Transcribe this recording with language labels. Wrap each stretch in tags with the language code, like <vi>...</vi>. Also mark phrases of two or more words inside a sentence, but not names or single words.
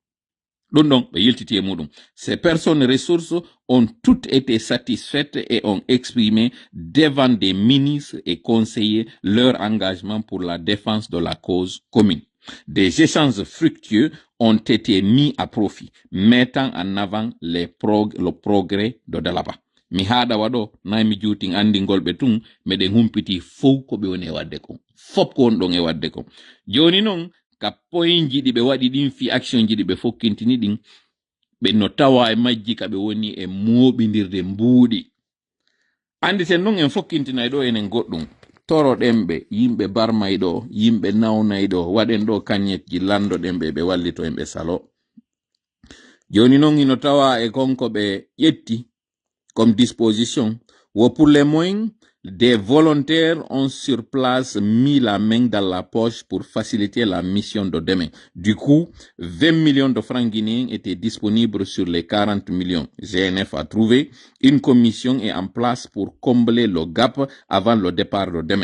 <fr>Ces personnes ressources ont toutes été satisfaites et ont exprimé devant des ministres et conseillers leur engagement pour la défense de la cause commune. Des échanges fructueux ont été mis à profit, mettant en avant le progrès de Dalaba.</fr> <ff>Mi haɗa waɗo na mi juutin andingol ɓe tun meɗen humpiti fof ko ɓe woni e wadde ko fop ko won ɗon e wadde ko joni noon ka point jiɗi ɓe waɗi ɗin fi action jiɗi ɓe fokkintini ɗin ɓe no tawa e majji ka ɓe woni e moɓidirde mbuuɗi andi sen noon en fokkintinay ɗo enen goɗɗum toroɗen ɓe yimɓe barmay ɗo yimɓe nawnay ɗo waɗen ɗo kañetji landoɗen ɓe ɓe wallito en ɓe salo joni noon ino tawa e konko ɓe ƴetti</ff> <fr>comme disposition ou pour les moyens des volontaires ont sur place mis la main dans la poche pour faciliter la mission de demain. Du coup, 20 millions de francs guinéens étaient disponibles sur les 40 millions. GNF a trouvé une commission est en place pour combler le gap avant le départ de demain.</fr>